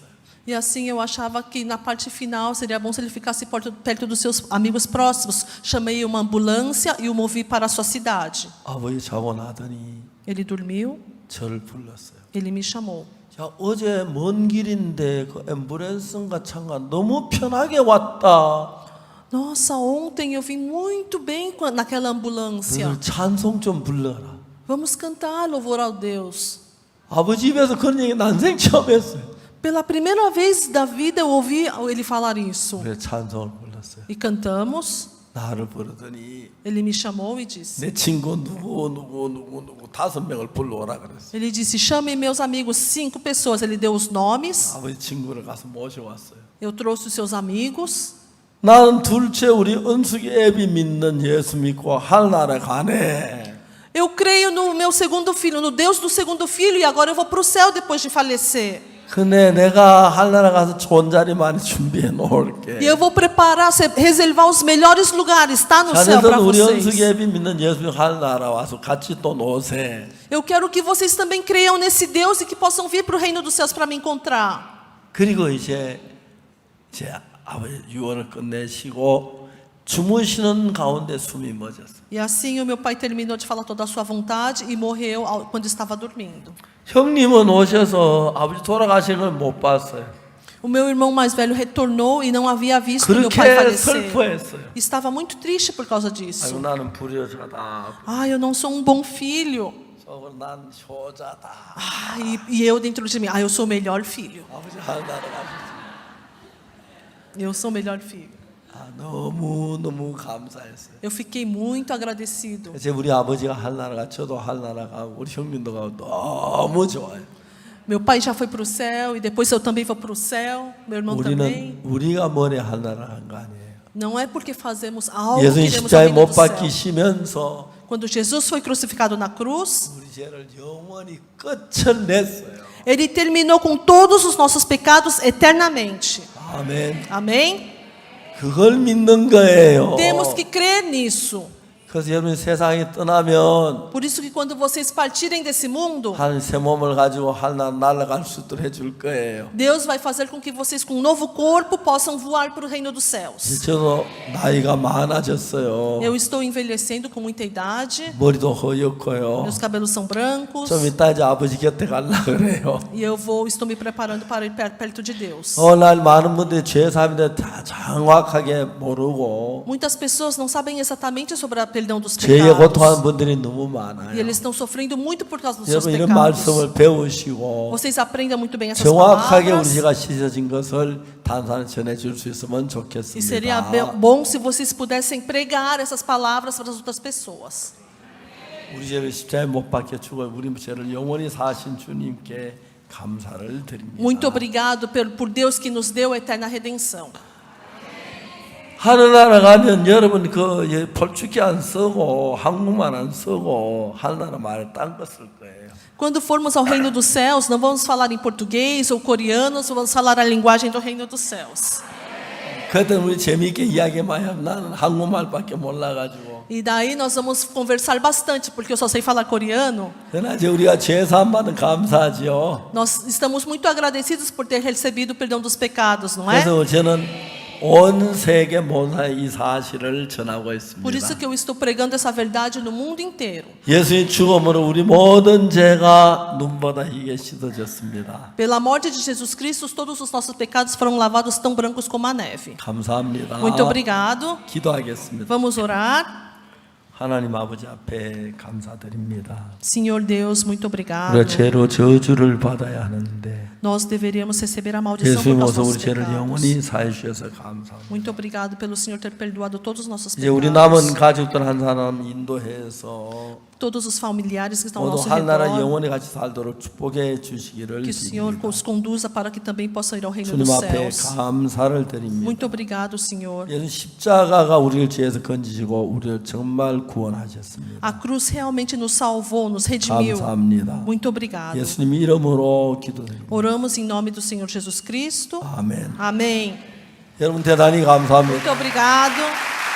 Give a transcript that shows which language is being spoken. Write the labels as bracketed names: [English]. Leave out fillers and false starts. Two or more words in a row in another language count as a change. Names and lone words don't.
[Portuguese] E assim eu achava que na parte final seria bom se ele ficasse perto dos seus amigos próximos. Chamei uma ambulância e o movi para a sua cidade. [Korean] 아버지 자고 나더니 [Portuguese] Ele dormiu, [Korean] 저를 불렀어요. [Portuguese] ele me chamou. [Korean] 자, 어제 먼 길인데 그 앰뷸런스인가 차가 너무 편하게 왔다. [Portuguese] Nossa, ontem eu vim muito bem naquela ambulância. [Korean] 너희들 찬송 좀 불러라. [Portuguese] Vamos cantar louvor ao Deus. [Korean] 아버지 입에서 그런 얘기 난생 처음 했어요. [Portuguese] Pela primeira vez da vida eu ouvi ele falar isso. [Korean] 그래서 찬송을 불렀어요. [Portuguese] E cantamos. [Korean] 나를 부르더니 [Portuguese] Ele me chamou e disse. [Korean] 내 친구 누구 5명을 불러오라 그랬어요. [Portuguese] Ele disse, chame meus amigos, 5 pessoas. Ele deu os nomes. [Korean] 아버지 친구를 가서 모셔왔어요. [Portuguese] Eu trouxe os seus amigos. [Korean] 나는 둘째 우리 은숙이 애비 믿는 예수 믿고 하늘나라에 가네. [Portuguese] Eu creio no meu segundo filho, no Deus do segundo filho, e agora eu vou para o céu depois de falecer. [Korean] 근데 내가 하늘나라 가서 좋은 자리 많이 준비해 놓을게. [Portuguese] E eu vou preparar, reservar os melhores lugares, tá no céu para [Korean] 자녀들 우리 [Portuguese] vocês. [Korean] 연수계비 믿는 예수님 하늘나라 와서 같이 또 노세. [Portuguese] Eu quero que vocês também creiam nesse Deus e que possam vir para o reino dos céus para me encontrar. [Korean] 그리고 이제 아버지 유언을 끝내시고 주무시는 가운데 숨이 멎었어요. [Portuguese] E assim o meu pai terminou de falar toda a sua vontade e morreu quando estava dormindo. [Korean] 형님은 오셔서 아버지 돌아가시는 걸 못 봤어요. [Portuguese] O meu irmão mais velho retornou e não havia visto meu pai [Korean] 그렇게 [Portuguese] falecer. [Korean] 슬퍼했어요. [Portuguese] Estava muito triste por causa [Korean] 아이고 [Portuguese] disso. [Korean] 나는 불효자다. [Portuguese] Ah, eu não sou um bom filho. [Korean] 저거 난 효자다. [Portuguese] Ah, e eu dentro de mim, eu sou o melhor filho. [Korean] 아버지 하늘나라 가셨어요. [Portuguese] Eu sou o melhor filho. [Korean] 너무 감사했어요. [Portuguese] Eu fiquei muito agradecido. [Korean] 이제 우리 아버지가 하늘나라 저도 하늘나라 가고 우리 형님도 가고 너무 좋아요. [Portuguese] Meu pai já foi para o céu e depois eu também vou para o céu. Meu irmão também. [Korean] 우리는 우리가 머리 하늘나라 간 거 아니에요. [Portuguese] Não é porque fazemos algo que [Korean] 예수님 [Portuguese] iremos ao [Korean] 십자가에 [Portuguese] reino [Korean] 못 [Portuguese] do céu. [Korean] 박히시면서 [Portuguese] Quando Jesus foi crucificado na cruz, [Korean] 우리 죄를 영원히 끝을 냈어요. [Portuguese] Ele terminou com todos os nossos pecados eternamente. [Korean] 아멘. [Portuguese] Amém? [Korean] 그걸 믿는 거예요. [Portuguese] Temos que crer nisso. [Korean] 그래서 여러분이 세상에 떠나면 [Portuguese] Por isso que quando vocês partirem desse mundo, [Korean] 하늘 새 몸을 가지고 하늘 날아갈 수 있도록 해줄 거예요. [Portuguese] Deus vai fazer com que vocês com um novo corpo possam voar para o reino dos céus. [Korean] 저도 나이가 많아졌어요. [Portuguese] Eu estou envelhecendo com muita idade, [Korean] 머리도 허옇고요. [Portuguese] meus cabelos são brancos [Korean] 좀 이따 이제 아버지 곁에 가려고 그래요. [Portuguese] e estou me preparando para ir perto de Deus. [Korean] 오늘 많은 분들이 죄 사함인데 다 정확하게 모르고 [Portuguese] Muitas pessoas não sabem exatamente sobre a perdão dos [Korean] 죄에 [Portuguese] pecados. [Korean] 고통하는 분들이 너무 [Portuguese] E [Korean] 많아요. [Portuguese] eles estão sofrendo muito por causa dos seus [Korean] 여러분 이런 [Portuguese] pecados. [Korean] 말씀을 배우시고 [Portuguese] Vocês aprendam muito bem essas [Korean] 정확하게 [Portuguese] palavras. [Korean] 우리가 씻어진 것을 다른 사람에 전해줄 수 있으면 [Portuguese] E [Korean] 좋겠습니다. [Portuguese] seria bom se vocês pudessem pregar essas palavras para as outras pessoas. [Korean] 우리 죄를 십자가에 못 박혀 죽어 우리 죄를 영원히 사신 주님께 감사를 드립니다. [Portuguese] Muito obrigado por Deus que nos deu a eterna redenção. [Korean] 하늘나라 가면 여러분 그 폴축기 안 쓰고 한국말 안 쓰고 하늘나라 말 딴 거 쓸 거예요. [Portuguese] Quando formos ao reino dos céus, não vamos falar em português ou coreano, vamos falar a linguagem do reino dos céus. [Korean] 그때 우리 재미있게 이야기 많이 하면 나는 한국말밖에 몰라가지고. [Portuguese] E daí nós vamos conversar bastante, porque eu só sei falar coreano. [Korean] 그러나 이제 우리가 죄 사함 받은 감사하지요. [Portuguese] Nós estamos muito agradecidos por ter recebido o perdão dos pecados, não é? [Korean] 그래서 저는 온 세계 모두에 이 사실을 전하고 있습니다. [Portuguese] Por isso que eu estou pregando essa verdade no mundo inteiro. [Korean] 예수님 죽음으로 우리 모든 죄가 눈보다 희게 씻어졌습니다. [Portuguese] Pela morte de Jesus Cristo, todos os nossos pecados foram lavados tão brancos como a neve. [Korean] 감사합니다. [Portuguese] Muito obrigado. [Korean] 기도하겠습니다. [Portuguese] Vamos orar. [Korean] 하나님 아버지 앞에 감사드립니다. [Portuguese] Senhor Deus, muito obrigado. [Korean] 우리가 죄로 저주를 받아야 하는데 [Portuguese] Nós deveríamos receber a maldição por [Korean] 예수님 [Portuguese] causa [Korean] 오셔서 [Portuguese] dos [Korean] 우리 죄를 [Portuguese] pecados. [Korean] 영원히 사해 주셔서 감사합니다. [Portuguese] Muito obrigado pelo Senhor ter perdoado todos os nossos [Korean] 이제 우리 남은 [Portuguese] pecados. [Korean] 가족들 한 사람 인도해서 [Portuguese] Todos os familiares que estão ao [Korean] 모두 [Portuguese] nosso [Korean] 하나라 [Portuguese] redor. [Korean] 영원히 같이 살도록 축복해 주시기를 [Portuguese] Que o Senhor [Korean] 빕니다. [Portuguese] os conduza para que também possam ir ao reino [Korean] 주님 [Portuguese] dos [Korean] 앞에 [Portuguese] céus. [Korean] 감사를 드립니다. [Portuguese] Muito obrigado, Senhor. [Korean] 예수 십자가가 우리를 죄에서 건지시고 우리를 정말 구원하셨습니다. [Portuguese] A cruz realmente nos salvou, nos redimiu. [Korean] 감사합니다. [Portuguese] Muito obrigado. [Korean] 예수님 이름으로 기도드립니다. [Portuguese] Oramos em nome do Senhor Jesus Cristo. [Korean] 아멘. [Portuguese] Amém. [Korean] 여러분 대단히 감사합니다. [Portuguese] Muito obrigado.